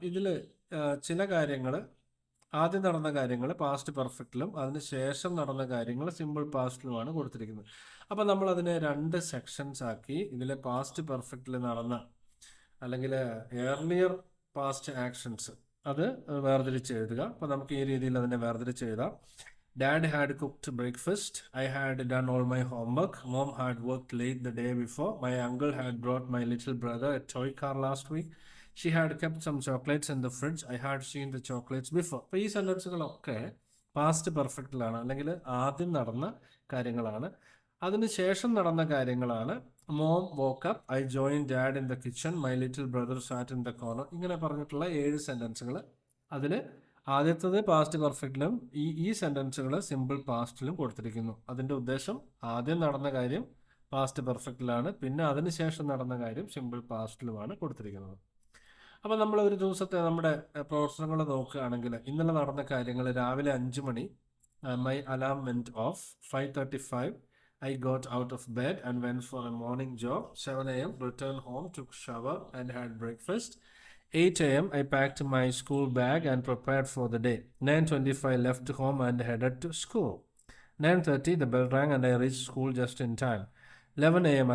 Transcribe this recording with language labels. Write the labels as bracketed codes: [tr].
[ml] ഇതിൽ ചില കാര്യങ്ങൾ, ആദ്യം നടന്ന കാര്യങ്ങൾ പാസ്റ്റ് പെർഫെക്റ്റിലും അതിനുശേഷം നടന്ന കാര്യങ്ങൾ സിമ്പിൾ പാസ്റ്റിലുമാണ് കൊടുത്തിരിക്കുന്നത്. അപ്പോൾ നമ്മൾ അതിനെ 2 സെക്ഷൻസ് ആക്കി ഇതിലെ പാസ്റ്റ് പെർഫെക്റ്റിൽ നടന്ന അല്ലെങ്കിൽ ഏർലിയർ പാസ്റ്റ് ആക്ഷൻസ് അത് വേർതിരിച്ച് എഴുതുക. അപ്പോൾ നമുക്ക് ഈ രീതിയിൽ അതിനെ വേർതിരിച്ച് എഴുതാം. [en] Dad had cooked breakfast. I had done all my homework. Mom had worked late the day before. My uncle had brought my little brother a toy car last week. She had kept some chocolates in the fridge. I had seen the chocolates before. [ml] അപ്പോൾ ഈ സെൻറ്റൻസുകളൊക്കെ past പെർഫെക്റ്റിലാണ്, അല്ലെങ്കിൽ ആദ്യം നടന്ന കാര്യങ്ങളാണ്. അതിനുശേഷം നടന്ന കാര്യങ്ങളാണ്. [en] Mom woke up, I join dad in the kitchen, my little brother sat in the corner. [ml] ഇങ്ങനെ പറഞ്ഞിട്ടുള്ള 7 സെൻറ്റൻസുകൾ. അതിൽ ആദ്യത്തത് പാസ്റ്റ് പെർഫെക്റ്റിലും ഈ സെൻറ്റൻസുകൾ സിമ്പിൾ പാസ്റ്റിലും കൊടുത്തിരിക്കുന്നു. അതിൻ്റെ ഉദ്ദേശം ആദ്യം നടന്ന കാര്യം പാസ്റ്റ് പെർഫെക്റ്റിലാണ്, പിന്നെ അതിനുശേഷം നടന്ന കാര്യം സിമ്പിൾ പാസ്റ്റിലുമാണ് കൊടുത്തിരിക്കുന്നത്. അപ്പോൾ നമ്മൾ ഒരു ദിവസത്തെ നമ്മുടെ പ്രവർത്തനങ്ങൾ നോക്കുകയാണെങ്കിൽ ഇന്നലെ നടന്ന കാര്യങ്ങൾ: രാവിലെ 5 മണി, [en] My alarm went off. 5:35 I got out of bed and went for a morning jog. 7 a.m. returned home, took shower and had breakfast. 8 a.m. I packed my school bag and prepared for the day. 9:25 left home and headed to school. 9:30 the bell rang and I reached school just in time. 11 a.m.